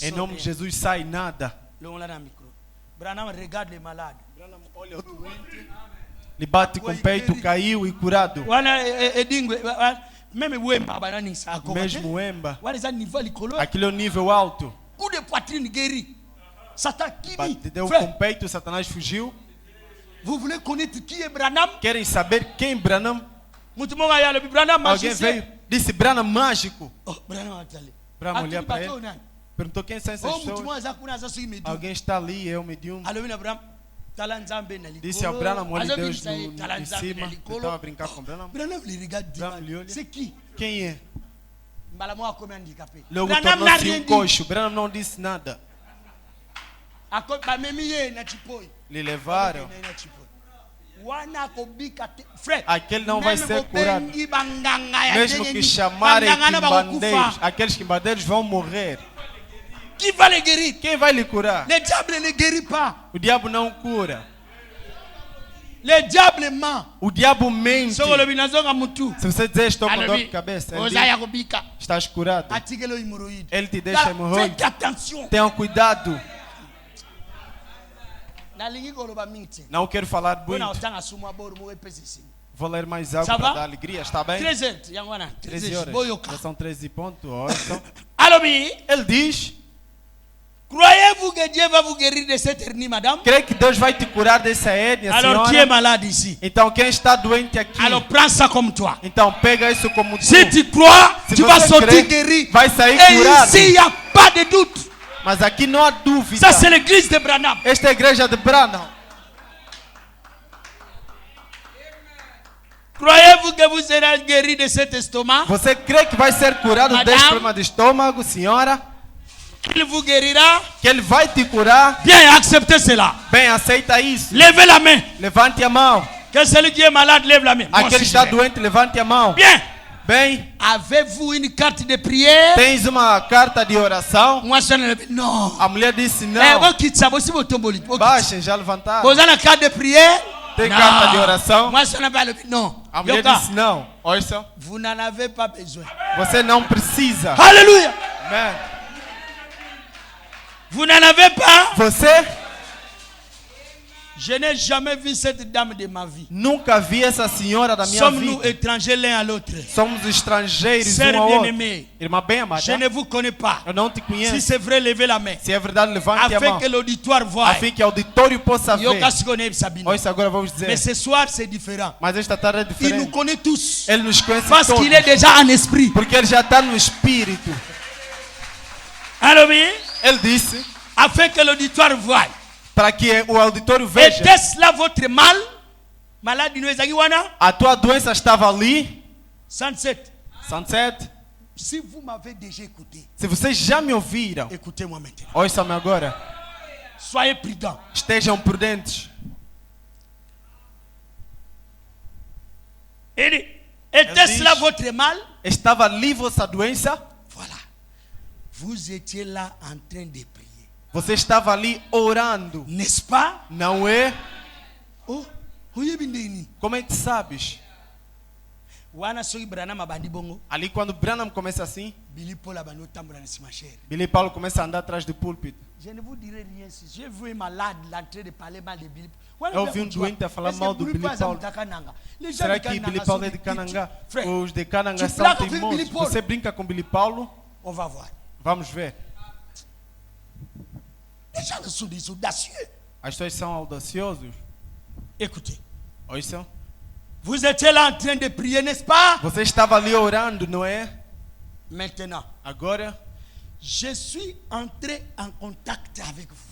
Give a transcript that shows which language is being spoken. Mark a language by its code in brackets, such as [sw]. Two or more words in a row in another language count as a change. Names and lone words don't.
[pt] em nome de Jesus, sai nada. [fr] Branham regarde les malades. [pt] Branham olha o doente. Ele bate com o peito, caiu e curado. Mesmo Wemba. Aquilo é o nível alto. [fr] Coup de poitrine guéri. Satan qui [pt] bateu com o peito, Satanás fugiu. [fr] Vous voulez connaître qui est Branham? [pt] Querem saber quem Branham? Alguém veio, disse Branham mágico. Branham olhou para ele. Perguntou quem são essas pessoas. Alguém está ali, é o medium. Disse ao Branham, olha Deus em cima. Eu estava a brincar com Branham. Branham lhe olha. Quem é? Logo tornou-se um coxo. Branham não disse nada. Lhe levaram. Aquele não vai ser curado. Mesmo que chamarem quimbandeiros, aqueles quimbandeiros vão morrer. [fr] Qui va le guérir? [pt] Quem vai lhe curar? [fr] Le diable ne guérit pas. [pt] O diabo não cura. [fr] Le diable ment. [pt] O diabo mente. Se você dizer estou com dor de cabeça, estás curado. Ele te deixa hemorroide. Tenham cuidado. Não quero falar muito. Vou ler mais algo para dar alegria. Está bem? 13 horas. Já são 13 pontos. Ele diz: [fr] croyez-vous que Dieu va vous guérir de cette hernie, madame? [pt] Crê que Deus vai te curar dessa hernia, senhora? [fr] Alors qui est malade ici? [pt] Então quem está doente aqui? [fr] Alors prends ça comme toi. [pt] Então pega isso como tu. [fr] Si tu crois, tu vas sortir guéri. [pt] Vai sair curado. [fr] Et ici il n'y a pas de doute. [pt] Mas aqui não há dúvida. [fr] Ça c'est l'église de Branham. [pt] Esta é a igreja de Branham. [fr] Croyez-vous que vous serez guéri de cet estomac? [pt] Você crê que vai ser curado deste problema de estômago, senhora? [fr] Il vous guérira. [pt] Que ele vai te curar. [fr] Bien, acceptez cela. [pt] Bem, aceita isso. [fr] Levez la main. [pt] Levante a mão. [fr] Que celui qui est malade lève la main. [pt] Aquele que está doente, levante a mão. [fr] Bien. [pt] Bem. [fr] Avez-vous une carte de prière? [pt] Tens uma carta de oração? Não. A mulher disse não. Baixem, já levantaram. [fr] Vous avez une carte de prière? [pt] Tem carta de oração? Não. A mulher disse não. Ouça. [fr] Vous n'en avez pas besoin. [pt] Você não precisa. [fr] Alléluia. [pt] Amen. [fr] Vous n'en avez pas? [pt] Você? [fr] Je n'ai jamais vu cette dame de ma vie. [pt] Nunca vi essa senhora da minha vida. [fr] Somos-nous étrangers l'un à l'autre. [pt] Somos estrangeiros um ao outro. Irmã bem amada. [fr] Je ne vous connais pas. [pt] Eu não te conheço. [fr] Si c'est vrai, levez la main. [pt] Se é verdade, levante a mão. [fr] Afin que l'auditoire voie. Afin que [pt] o auditório possa ver. Ouça, agora vamos dizer. [fr] Mais ce soir c'est différent. [pt] Mas esta tarde é diferente. [fr] Il nous connaît tous. [pt] Ele nos conhece todos. [fr] Parce qu'il est déjà en esprit. [pt] Porque ele já está no espírito. Alors, ele disse. [fr] Afin que l'auditoire voie. [pt] Para que o auditório veja. [fr] Était-ce là votre mal? Malade [ln] no ezagiwana? [pt] A tua doença estava ali? 107. 107. [fr] Si vous m'avez déjà écouté. [pt] Se vocês já me ouviram. [fr] Écoutez-moi maintenant. [pt] Ouçam-me agora. [fr] Soyez prudents. [pt] Estejam prudentes. [fr] Était-ce là votre mal? [pt] Estava ali vossa doença? [fr] Voilà. Vous étiez là en train de prier. [pt] Você estava ali orando. [fr] N'est-ce pas? [pt] Não é? Oh, como é que sabes? Ali quando Branham começa assim, Billy Paul começa a andar atrás do púlpito. [fr] Je ne vous dirai rien si j'ai vu un malade l'entrée de parler mal de Billy Paul. [pt] Eu vi doente a falar mal do Billy Paul. Será que Billy Paul é de Kananga? Os de Kananga são teimosos. Você brinca com Billy Paul? [fr] On va voir. [pt] Vamos ver. [fr] Les gens sont des audacieux. [pt] As pessoas são audaciosos. [fr] Écoutez. [pt] Ouçam. [fr] Vous étiez là en train de prier, n'est-ce pas? [pt] Você estava ali orando, não é? [fr] Maintenant. [pt] Agora. [fr] Je suis entré en contact avec vous.